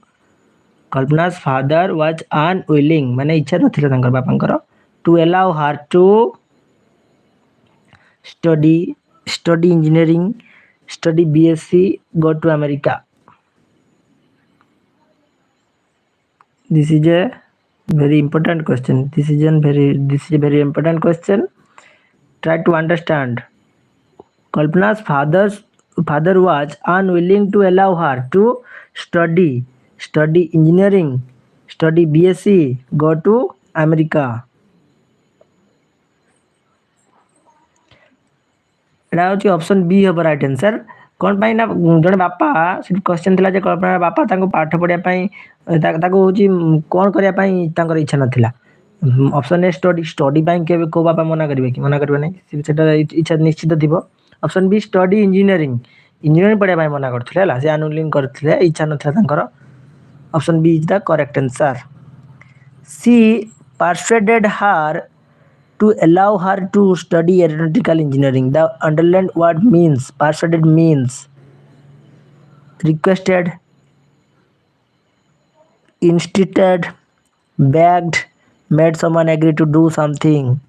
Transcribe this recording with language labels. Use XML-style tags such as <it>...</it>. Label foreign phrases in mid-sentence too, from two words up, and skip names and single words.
<en>Kalpana's father was unwilling,</en> <or>ମାନେ ଇଚ୍ଛା ନଥିଲା ତାଙ୍କର ବାପାଙ୍କର,</or> <en>to allow her to study engineering, study BSc, go to America. This is a very important question. This is a very important question. Try to understand. Kalpana's father was unwilling to allow her to study engineering, study BSc, go to America.</en> <or>ଏଇଟା ହେଉଛି</or> <en>option B</en> <or>ହେବ</or> <en>right answer.</en> <or>କ'ଣ ପାଇଁ ନା ଜଣେ ବାପା ସେଠି କ୍ୱେଶ୍ଚନ୍ ଥିଲା ଯେ କଳ୍ପନାର ବାପା ତାଙ୍କୁ ପାଠ ପଢ଼ିବା ପାଇଁ ତାକୁ ହେଉଛି କ'ଣ କରିବା ପାଇଁ ତାଙ୍କର ଇଚ୍ଛା ନଥିଲା।</or> <en>option A study</en> <or>ପାଇଁ କେବେ କେଉଁ ବାପା ମନା କରିବେ କି? ମନା କରିବେ ନାହିଁ, ସେଟା ଇଚ୍ଛା ନିଶ୍ଚିତ ଥିବ।</or> <en>option B study engineering</en> <or>ପଢ଼ିବା ପାଇଁ ମନା କରୁଥିଲେ ହେଲା, ସେ ଆନୁଲିଂ କରିଥିଲେ, ଇଚ୍ଛା ନଥିଲା ତାଙ୍କର।</or> <en>option B is the correct answer. ସି persuaded her to allow her to study aeronautical engineering. The underlined word means persuaded means requested, insisted, begged, made someone agree to do something.</en>